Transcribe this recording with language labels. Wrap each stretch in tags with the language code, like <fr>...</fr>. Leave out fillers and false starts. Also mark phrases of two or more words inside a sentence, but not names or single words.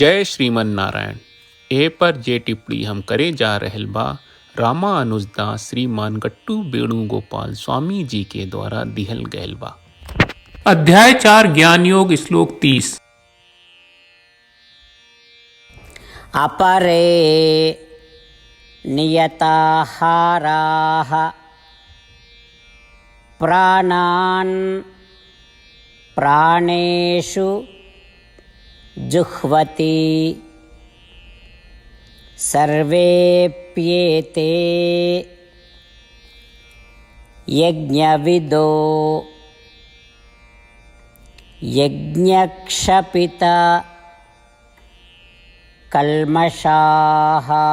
<bho>जय श्रीमन नारायण। ए पर जे टिप्पणी हम करे जा रहल बा रामानुजदास श्रीमान गट्टू वेणुगोपाल स्वामी जी के द्वारा दिहल गयल बा। अध्याय 4 ज्ञान योग श्लोक 30।</bho> <sa>अपरे नियताहाराः प्राणान् प्राणेषु जुह्वति सर्वेप्येते यज्ञविदो यज्ञक्षपित कल्मषाः।</sa>